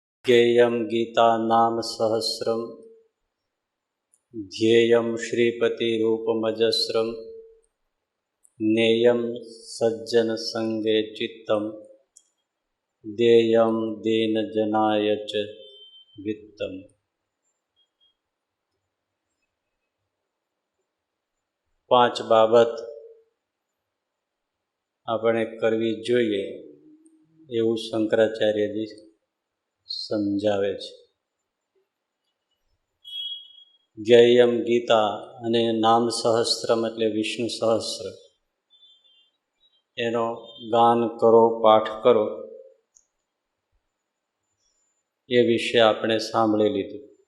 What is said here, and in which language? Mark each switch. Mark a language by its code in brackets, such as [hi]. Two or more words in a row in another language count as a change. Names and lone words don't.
[sa] ज्ञेयं गीता नाम सहस्रम ध्येयं श्रीपतिरूपमजस्रम नेयं सज्जन संगे चित्तम देयं दीनजनाय च वित्तम। [gu] પાંચ બાબત આપણે કરવી જોઈએ એવું શંકરાચાર્યજી સમજાવે છે. [sa] જ્ઞેયમ ગીતા [gu] અને [sa] નામ સહસ્ત્રમ [gu] એટલે વિષ્ણુ સહસ્ત્ર, એનો ગાન કરો, પાઠ કરો, એ વિશે આપણે સાંભળી લીધું.